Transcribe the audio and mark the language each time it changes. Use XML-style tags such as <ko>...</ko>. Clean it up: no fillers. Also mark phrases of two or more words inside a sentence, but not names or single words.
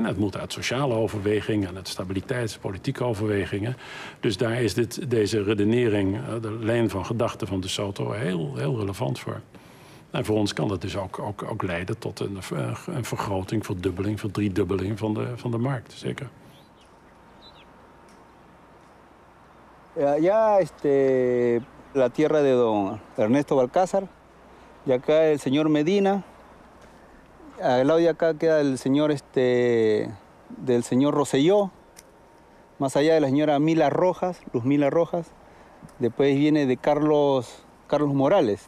<nl>Het moet uit sociale overwegingen en uit stabiliteitspolitieke overwegingen. Dus daar is deze redenering, de lijn van gedachten van De Soto, heel relevant voor. En voor ons kan dat dus ook leiden tot een vergroting, verdubbeling, verdriedubbeling van de markt, zeker.</nl> <es>Allá la tierra de don Ernesto Balcázar, y acá el señor Medina, al lado de acá queda el señor del señor Rosselló, más allá de la señora Luz Mila Rojas, después viene de Carlos Morales.</es>